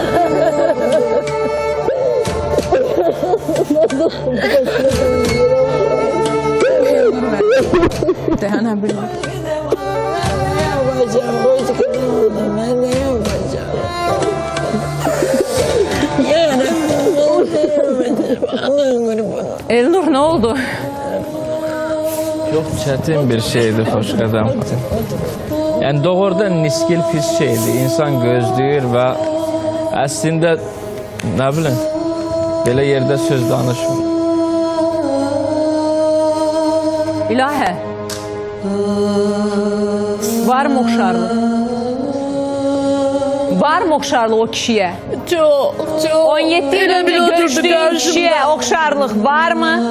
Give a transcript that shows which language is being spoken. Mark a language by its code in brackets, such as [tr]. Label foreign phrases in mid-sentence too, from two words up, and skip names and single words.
[tr] Dayanabilirim. Ne yapacağım? Boş kalmadım. Ben ne yapacağım? Elnur ne oldu? Çok çetin bir şeydi Xoşqədəm. [az] Yəni doğrudan niskil pis şeydir. İnsan gözləyir və əslində nə bilim belə yerdə söz danışmır. İlahə. Var mı oxşarlıq? Var mı oxşarlıq o kişiyə? [tr] Çok. 17 yıl önce görüştüğün kişiye oxşarlıq var mı?